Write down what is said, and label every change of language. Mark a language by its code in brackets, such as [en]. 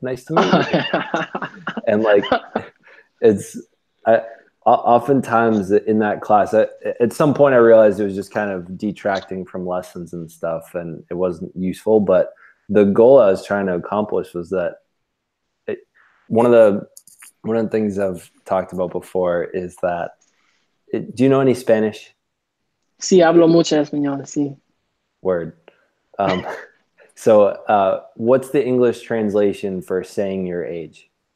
[en] Nice to meet you. And like, oftentimes in that class, at some point I realized it was just kind of detracting from lessons and stuff, and it wasn't useful. But the goal I was trying to accomplish was that one of the things I've talked about before is that do you know any Spanish? [es] Sí, hablo mucho español, sí. [en] Word. So what's the English translation for saying your age?